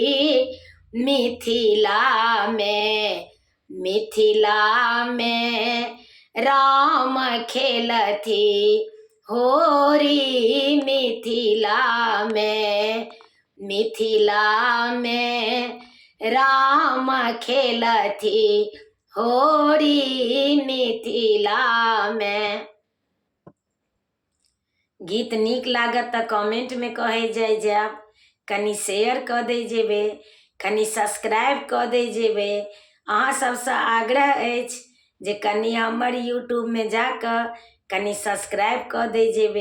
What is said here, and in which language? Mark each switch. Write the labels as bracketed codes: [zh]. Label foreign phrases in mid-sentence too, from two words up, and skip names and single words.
[mai] मिथिला में राम खेलथी होरी, मिथिला में राम खेलथी होरी, मिथिला में। गीत नीक लागत तऽ कमेंट में कहे जाब, कनी शेयर कऽ दे जेबे, कनी सब्सक्राइब कऽ दे जेबे। अहाँ सबसँ आग्रह अछि जे कनी हमर यूट्यूब में जाकऽ कनी सब्सक्राइब कऽ दे जेबे।